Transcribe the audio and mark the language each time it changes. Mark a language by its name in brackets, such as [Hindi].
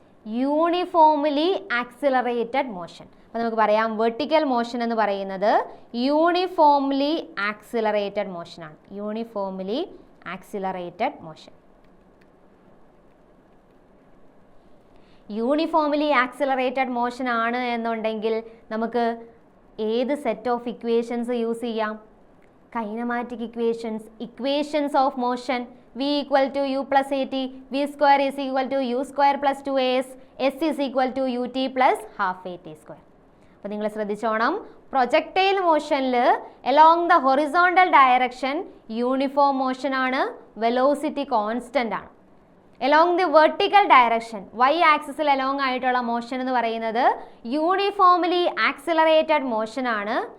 [Malayalam] Uniformly accelerated motion. അപ്പോൾ നമുക്ക് പറയാം വെർട്ടിക്കൽ മോഷൻ എന്ന് പറയുന്നത് uniformly accelerated മോഷനാണ്. Uniformly accelerated motion. Uniformly accelerated motion ആണ് എന്നുണ്ടെങ്കിൽ നമുക്ക് ഏത് സെറ്റ് ഓഫ് ഇക്വേഷൻസ് യൂസ് ചെയ്യാം? Kinematic equations. [English] Equations of motion v equal to u plus at, v square is equal to u square plus 2as, s is equal to ut plus half at square. [Malayalam] അപ്പോൾ നിങ്ങൾ ശ്രദ്ധിച്ചോണം, projectile മോഷനിൽ [English] along the horizontal direction [Malayalam] uniform motion ആണ്, velocity constant ആണ്. Along the vertical direction y ആക്സിസിൽ along ആയിട്ടുള്ള motion എന്ന് പറയുന്നത് uniformly accelerated motion ആണ്.